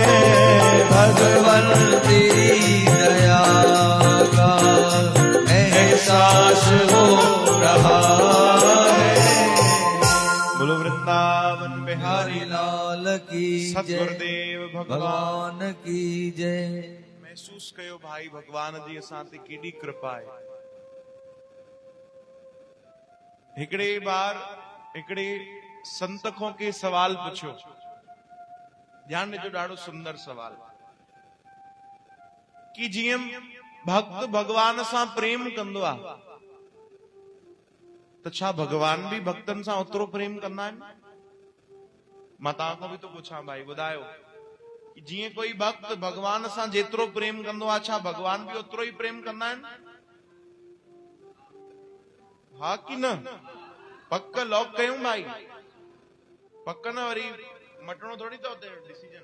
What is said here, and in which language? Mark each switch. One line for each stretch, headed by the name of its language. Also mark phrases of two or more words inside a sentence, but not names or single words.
Hindi: भगवन तेरी दया का एहसास हो रहा है। बोलो वृंदावन बिहारी लाल की जय, सतगुरुदेव भगवान भगवान की जय।
Sindhi: महसूस कयो भाई भगवान जी असां ते केॾी कृपा आहे। हिकिड़े बार हिकिड़े संत खां के सवाल पुछियो, ध्यान ॾिजो, ॾाढो सुंदर सवाल। कि जीअं भक्त भगवान सां प्रेम कंदो आहे त छा भगवान भी भक्तन सां ओतिरो प्रेम कंदा आहिनि? मां तव्हां खां बि तो पुछां भाई, ॿुधायो कि जीअं कोई भक्त भगवान सां जेतिरो प्रेम कंदो आहे, छा भगवान भी ओतिरो ई प्रेम कंदा आहिनि? हा कि न? पक लॉक कयूं भाई, पक न वरी मटणो थोड़ी तो डिसीजन।